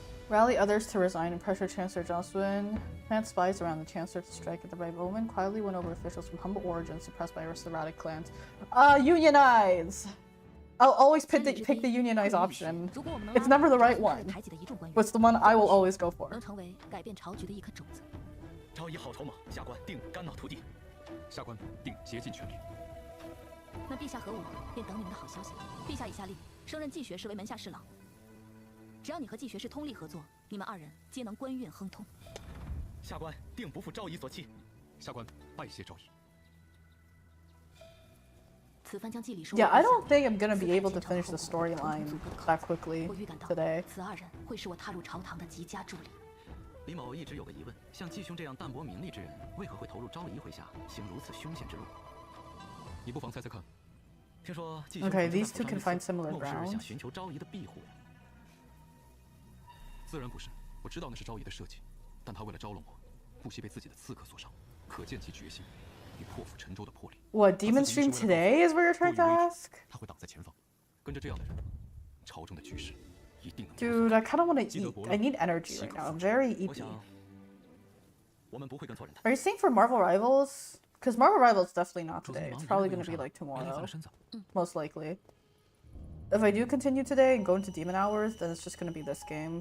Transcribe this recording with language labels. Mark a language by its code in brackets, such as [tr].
[en] Rally others to resign and pressure Chancellor Zhang Sun. Plant spies around the Chancellor to strike at the right moment. Quietly win over officials from humble origins suppressed by aristocratic clans. Unionize! I'll always pick the unionize option. It's never the right one. But it's the one I will always go for. [zh] 能成为改变朝局的一颗种子。昭仪好筹码，下官定肝脑涂地。下官定竭尽全力。那陛下和我便等你们的好消息。陛下已下令升任季学士为门下侍郎。只要你和季学士通力合作，你们二人皆能官运亨通。下官定不负昭仪所期。下官拜谢昭仪。 [en] Yeah, I don't think I'm gonna be able to finish the storyline that quickly today. [zh] 此二人会是我踏入朝堂的极佳助理。李某一直有个疑问：像季兄这样淡泊名利之人，为何会投入昭仪麾下，行如此凶险之路？你不妨猜猜看。听说季 [en] Okay, these two can find similar [zh] 谋士 [en] ground. [zh] 想寻求昭仪的庇护。自然不是，我知道那是昭仪的设计，但他为了招拢我，不惜被自己的刺客所伤，可见其决心。破釜沉舟的魄力。 [en] What, Demon Stream today is what you're trying to ask? [zh] 他会挡在前方，跟着这样的人，朝中的局势一定能。 [en] Dude, I kind of want to eat. I need energy right now. I'm very eaty. [zh] 我们不会跟错人的。 [en] Are you saying for Marvel Rivals? Because Marvel Rivals definitely not today. It's probably going to be like tomorrow. Most likely. If I do continue today and go into Demon Hours, then it's just going to be this game.